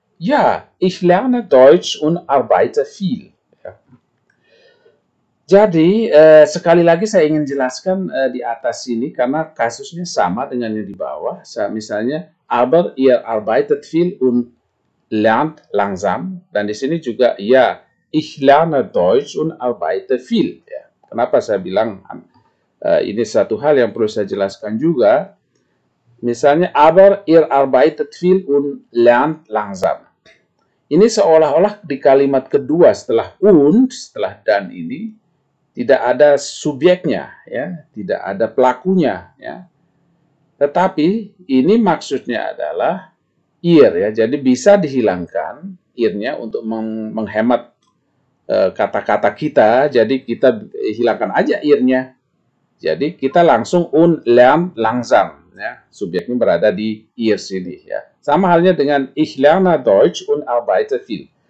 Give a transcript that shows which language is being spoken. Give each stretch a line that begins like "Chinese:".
German: Ja, ich lerne Deutsch und arbeite viel.
Indonesian: Ya. Jadi, sekali lagi saya ingin jelaskan di atas ini karena kasusnya sama dengan yang di bawah. Misalnya,
German: aber ihr arbeitet viel und lernt langsam.
Indonesian: Dan di sini juga,
German: ja, ich lerne Deutsch und arbeite viel. Ya.
Indonesian: Kenapa saya bilang ini satu hal yang perlu saya jelaskan juga. Misalnya,
German: aber ihr arbeitet viel und lernt langsam.
Indonesian: Ini seolah-olah di kalimat kedua setelah und, setelah dan ini, tidak ada subjeknya, ya, tidak ada pelakunya. Ya. Tetapi ini maksudnya adalah ihr, ya. Jadi bisa dihilangkan ir-nya untuk menghemat kata-kata kita. Jadi kita hilangkan aja ir-nya. Jadi kita langsung
German: und lernt langsam.
Indonesian: Ya. Subjeknya berada di ihr sini. Ya. Sama halnya dengan
German: ich lerne Deutsch und arbeite viel.